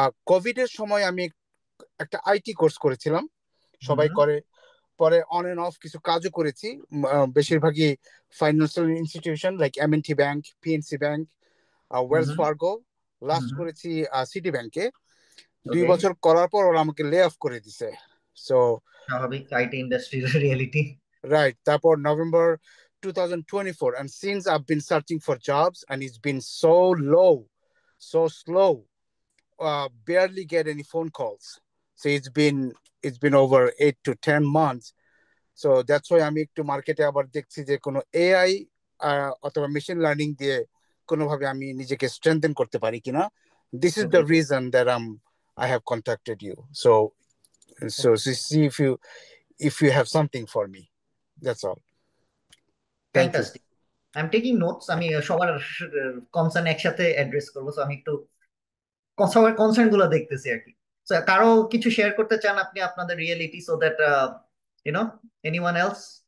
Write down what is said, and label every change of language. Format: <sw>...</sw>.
<bn>Covid এর সময় আমি একটা আইটি কোর্স করেছিলাম, সবাই করে, পরে অন এন্ড অফ কিছু কাজও করেছি, বেশিরভাগই financial institution like MNT bank, PNC bank, Wales Fargo, last করেছি সিটি ব্যাংকে। 2 বছর করার পর ওরা আমাকে লে অফ করে দিছে। সো স্বাভাবিক, আইটি ইন্ডাস্ট্রির রিয়েলিটি।</bn> <en>Right.</en> <bn>তারপর</bn> <en>November 2024, and since I've been searching for jobs and it's been so low, so slow, barely get any phone calls. So it's been over 8 to 10 months. So that's why</en> <bn>আমি একটু মার্কেটে আবার দেখছি যে কোনো AI অথবা machine learning দিয়ে কোনোভাবে আমি নিজেকে স্ট্রেংথেন করতে পারি কিনা.</bn> <en>This is the reason that I have contacted you. So see if you have something for me. That's all. Thank you. Fantastic. I'm taking notes.</en> <bn>আমি সবার কনসার্ন একসাথে অ্যাড্রেস করবো, সো আমি একটু সবার কনসার্ন গুলো দেখতেছি আর কি। সো কারো কিছু শেয়ার করতে চান আপনি আপনাদের reality,</bn> <en>So that anyone else?</en>